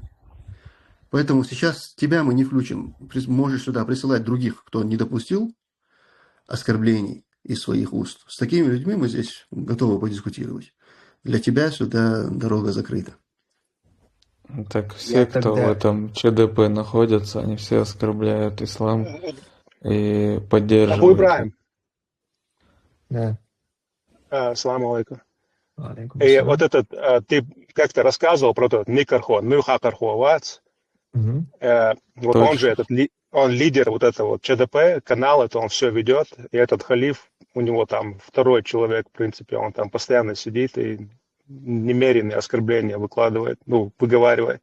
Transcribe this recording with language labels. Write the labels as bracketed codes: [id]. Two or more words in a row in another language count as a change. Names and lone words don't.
[ru] Поэтому сейчас тебя мы не включим. Можешь сюда присылать других, кто не допустил оскорблений из своих уст. С такими людьми мы здесь готовы подискутировать. Для тебя сюда дорога закрыта. Так все, кто в этом ЧДП находятся, они все оскорбляют ислам и поддерживают. Абу Ибрахим. Да. [ar] السلام عليكم. [ru] И вот этот, ты как-то рассказывал про тот Никархон, Нюхакархо Вац. Вот он же, он лидер вот этого вот ЧДП, канал, это он все ведет. И этот халиф, у него там второй человек, в принципе, он там постоянно сидит и немеренные оскорбления выкладывает, выговаривает.